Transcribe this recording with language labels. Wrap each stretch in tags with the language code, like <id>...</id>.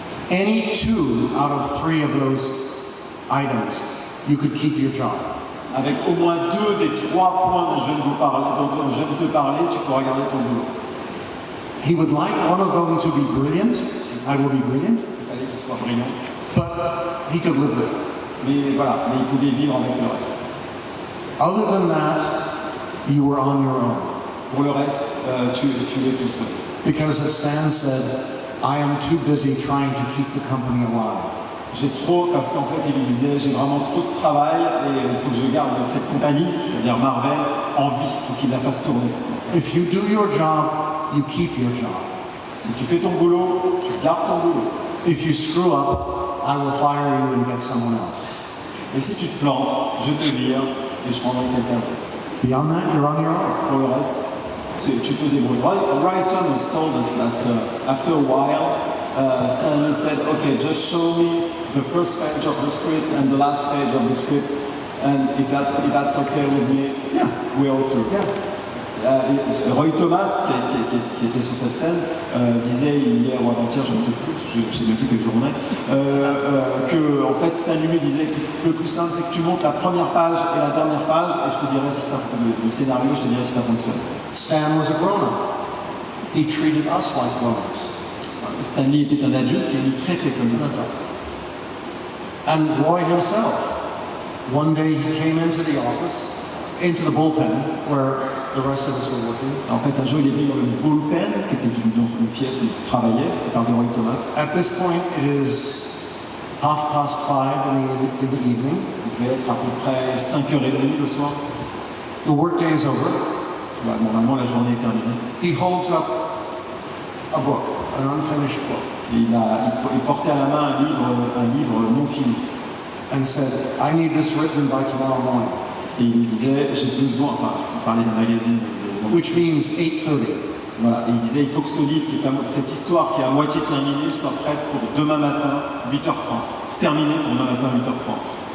<en>Any 2 out of 3 of those items, you could keep your job.</en> <fr>Avec au moins 2 des 3 points dont je viens de te parler, tu pourras garder ton boulot.</fr> <en>He would like one of them to be brilliant. I will be brilliant.</en> <fr>Il fallait qu'il soit brillant.</fr> <en>But he could live with it.</en> <fr>Mais voilà, mais il pouvait vivre avec le reste.</fr> <en>Other than that, you were on your own.</en> <fr>Pour le reste, tu es tout seul.</fr> <en>Because as Stan said, I am too busy trying to keep the company alive.</en> <fr>Parce qu'en fait, il lui disait, j'ai vraiment trop de travail et il faut que je garde cette compagnie, c'est-à-dire Marvel, en vie, il faut qu'il la fasse tourner.</fr> <en>If you do your job, you keep your job.</en> <fr>Si tu fais ton boulot, tu gardes ton boulot.</fr> <en>If you screw up, I will fire you and get someone else.</en> <fr>Et si tu te plantes, je te vire et je prendrai quelqu'un d'autre.</fr> <en>Beyond that, you're on your own.</en> <fr>Pour le reste, tu te débrouilles.</fr> <en>Wright Thomas told us that after a while, Stanley said, okay, just show me the first page of the script and the last page of the script, and if that's okay with me, Yeah. we're all through. Yeah.</en> <fr>Roy Thomas, qui était sur cette scène, disait hier ou avant-hier, je ne sais plus, je ne sais même plus quelle journée, que en fait Stanley lui disait que le plus simple c'est que tu montes la première page et la dernière page et je te dirai si ça le scénario, je te dirai si ça fonctionne.</fr> <en>Stan was a grown-up. He treated us like grown-ups.</en> <fr>Stanley était un adulte et il nous traitait comme des adultes.</fr> <en>And Roy himself, one day he came into the office, into the bullpen where the rest of us were working.</en> <fr>En fait, un jour, il est venu dans le bullpen, qui était dans une pièce où il travaillait, par Roy Thomas.</fr> <en>At this point, it is 5:30 in the evening.</en> <fr>Il devait être à peu près 5h30 le soir.</fr> <en>The workday is over.</en> <fr>Ouais, normalement, la journée est terminée.</fr> <en>He holds up a book, an unfinished book,</en> <fr>Et il portait à la main un livre non fini.</fr> <en>and said, I need this written by tomorrow morning,</en> <fr>Et il me disait, j'ai besoin, enfin, je parlais d'un magazine,</fr> <en>which means 8:30.</en> <fr>voilà, et il disait, il faut que ce livre, cette histoire qui est à moitié terminée, soit prête pour demain matin, 8h30. Terminée pour demain matin, 8h30.</fr>